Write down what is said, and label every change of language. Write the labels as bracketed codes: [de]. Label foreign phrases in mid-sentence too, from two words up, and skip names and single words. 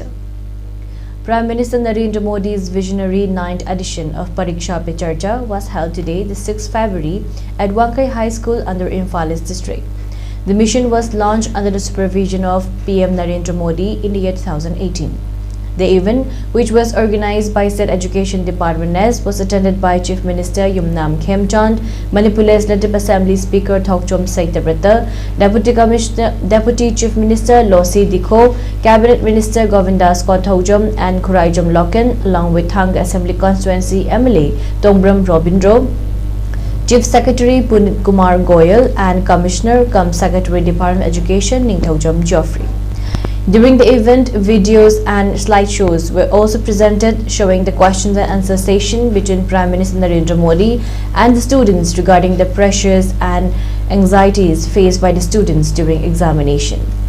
[en] Prime Minister Narendra Modi's visionary 9th edition of Pariksha Pe Charcha was held today, the 6th February, at Wankai High School under Imphal district. The mission was launched under the supervision of PM Narendra Modi in the year 2018. The event, which was organized by State Education Department NES, was attended by Chief Minister Yumnam Khemchand, Manipur Legislative Assembly Speaker Thokchom Saitabrata, Deputy Chief Minister Losi Dikho, Cabinet Minister Govindas Kothojam and Khuraijam Loken, along with Thang Assembly Constituency MLA Tongbram Robindro, Chief Secretary Punit Kumar Goyal and Commissioner cum Secretary Department of Education Ningthojam Geoffrey. During the event, videos and slideshows were also presented showing the questions and answer session between Prime Minister Narendra Modi and the students regarding the pressures and anxieties faced by the students during examination.